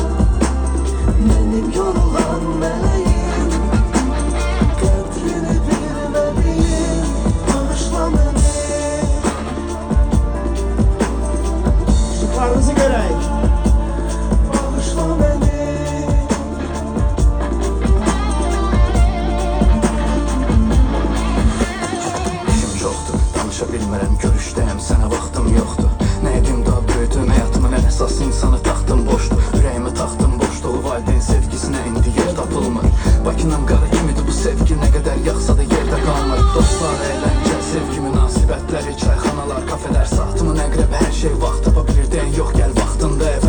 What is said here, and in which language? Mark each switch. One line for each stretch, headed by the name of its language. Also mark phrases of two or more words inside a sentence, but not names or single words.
Turkish: Benim yorulan meleğim, kadrini bilmediğim, bağışla beni. Işıklarınızı göreyim. Bağışla beni.
Azerbaijani: İşim çoxdur, danışa bilmirəm, görüşdəyəm, sənə vaxtım yoxdur. Nə edim daha böyüdüm, həyatımın ən əsas insanı taxtım boşdur. Ürəyimi taxtım boşdur, valideyn sevgisinə indi yer tapılmır. Bakının qarı kimidir bu sevgi, nə qədər yaxsa da yerdə qalmır. Dostlar, əyləncə, sevgi, münasibətləri, çayxanalar, kafelər, saatımın əqrəbi, hər şey vaxt tapa bilir, deyən yox, gəl vaxtında evə.